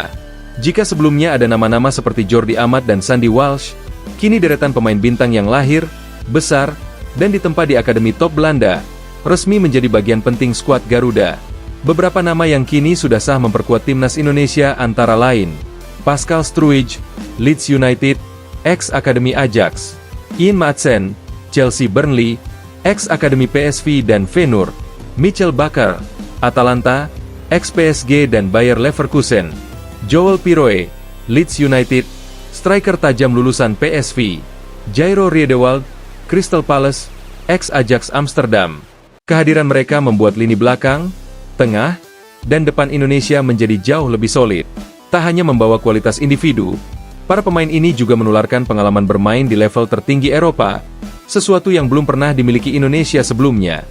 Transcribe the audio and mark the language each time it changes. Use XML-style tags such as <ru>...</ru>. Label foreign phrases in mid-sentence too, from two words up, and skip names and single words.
<id>Jika sebelumnya ada nama-nama seperti Jordi Amat dan Sandy Walsh, kini deretan pemain bintang yang lahir, besar, dan ditempa di Akademi Top Belanda, resmi menjadi bagian penting skuad Garuda. Beberapa nama yang kini sudah sah memperkuat timnas Indonesia antara lain Pascal Struij, Leeds United, ex-Akademi Ajax; Ian Maatsen, Chelsea Burnley, ex-Akademi PSV dan Feyenoord; Michel Bakker, Atalanta, ex-PSG dan Bayer Leverkusen; Joel Piroe, Leeds United, striker tajam lulusan PSV; Jairo Riedewald, Crystal Palace, ex-Ajax Amsterdam. Kehadiran mereka membuat lini belakang, tengah, dan depan Indonesia menjadi jauh lebih solid. Tak hanya membawa kualitas individu, para pemain ini juga menularkan pengalaman bermain di level tertinggi Eropa, sesuatu yang belum pernah dimiliki Indonesia sebelumnya.</id>